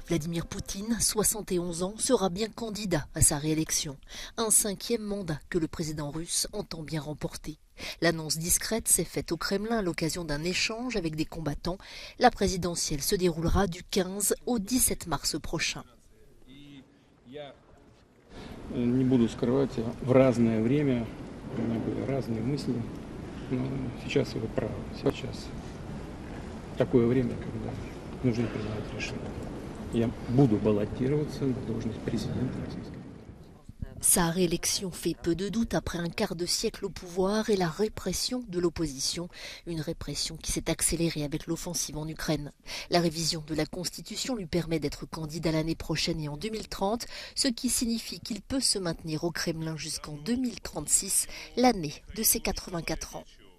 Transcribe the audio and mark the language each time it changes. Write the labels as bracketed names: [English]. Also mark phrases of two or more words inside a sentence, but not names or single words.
[French] Vladimir Poutine, 71 ans, sera bien candidat à sa réélection. Un 5e mandat que le président russe entend bien remporter. L'annonce discrète s'est faite au Kremlin à l'occasion d'un échange avec des combattants. La présidentielle se déroulera du 15 au 17 mars prochain. [Russian] Не буду скрывать, в разное время у меня были разные мысли, но сейчас вы правы. Сейчас такое время, когда нужно принимать решение. Я буду баллотироваться на должность президента Российской Федерации. [French] Sa réélection fait peu de doute après un quart de siècle au pouvoir et la répression de l'opposition. Une répression qui s'est accélérée avec l'offensive en Ukraine. La révision de la Constitution lui permet d'être candidat l'année prochaine et en 2030, ce qui signifie qu'il peut se maintenir au Kremlin jusqu'en 2036, l'année de ses 84 ans.